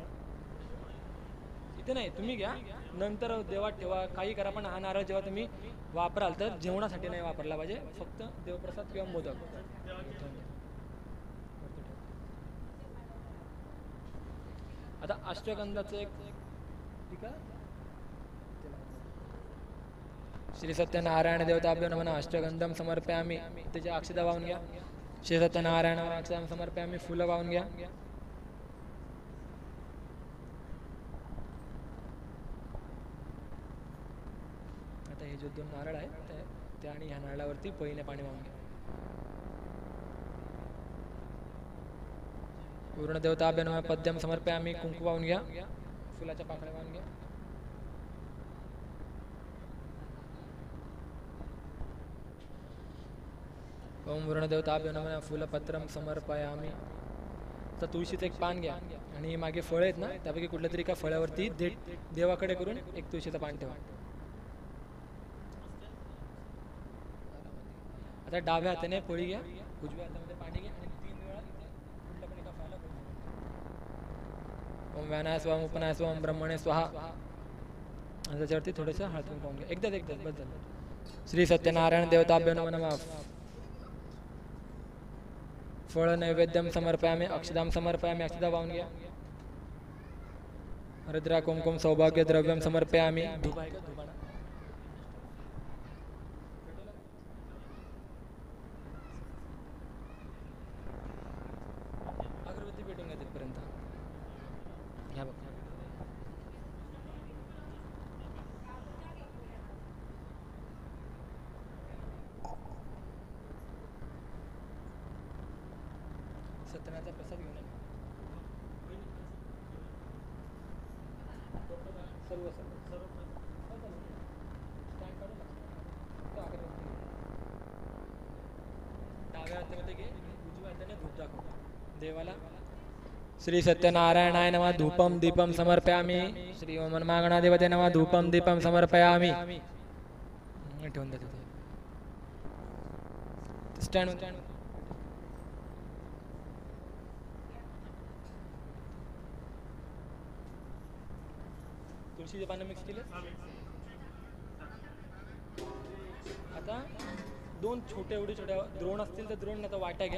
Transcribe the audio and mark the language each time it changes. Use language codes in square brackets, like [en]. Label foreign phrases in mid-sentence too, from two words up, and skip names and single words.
[mr] इथे नाही, तुम्ही घ्या नंतर देवात ठेवा, काही करा, पण हा नारळ जेव्हा तुम्ही वापराल तर जेवणासाठी नाही वापरला पाहिजे, फक्त देवप्रसाद किंवा मोदक. आता अष्टगंधाचं एक ठीक आहे. [sa] श्री सत्यनारायण देवताभ्यो नमः अष्टगंधम समर्पयामि. [mr] त्याच्या अक्षता वाहून घ्या. [sa] श्री सत्यनारायण अक्षता समर्पयामि. [mr] फुलं वाहून घ्या. आता हे जे दोन नारळ आहेत त्या आणि ह्या नारळावरती पहिने पाणी वाहून घ्या. [sa] पूर्ण देवताभ्यो नमः पद्यम समर्पयामि. [mr] कुंकू वाहून घ्या. फुलाच्या पाकळ्या वाहून घ्या. [sa] ओम वरुणदेवताभ्यो नमः फुलपत्रम समर्पयामि. [mr] तर तुळशीचं एक पान घ्या आणि मागे फळं आहेत ना, त्यापैकी कुठल्या तरी एका फळावरती देवाकडे करून एक तुळशीचं पान ठेवा. आता डाव्या हाताने पोळी घ्या, उजव्या हातामध्ये पाणी घ्या आणि 3 वेळा कुठल्या पण एका फळाला [sa] ओम व्यानाय स्वाहा, उपनाय स्वाहा, ओम ब्रह्मणे स्वाहा. [mr] आणि त्याच्यावरती थोडंसं हळद कुंकू घ्या. एकदाच बस झालं. [sa] श्री सत्यनारायण देवताभ्यो नमः फळ नैवेद्यम समर्पयामि. अक्षदाम समर्पयामि. [mr] अक्षदा वाहून घ्या. [sa] हरिद्रा कुंकुम सौभाग्य द्रव्यम समर्पयामि. [mr] धूप आहे का? धूपाना अगरबत्ती पेटून घ्या तिथपर्यंत. घ्या बघा. सत्यनारायणचा प्रसाद घेऊन सर्व डाव्या हातामध्ये घे, उजव्या हाताने धूप दाखव देवाला. [sa] श्री सत्यनारायणाय नमः धूपम दीपम समर्पयामि. श्री ओम मागणाधिपते नमः धूपम दीपम समर्पयामि. [mr] ठेवून द्या तिथे. स्टँड तुळशीचे पानं मिक्स केले. आता 2 छोट्या द्रोण असतील तर द्रोण, आता वाट्या घ्या.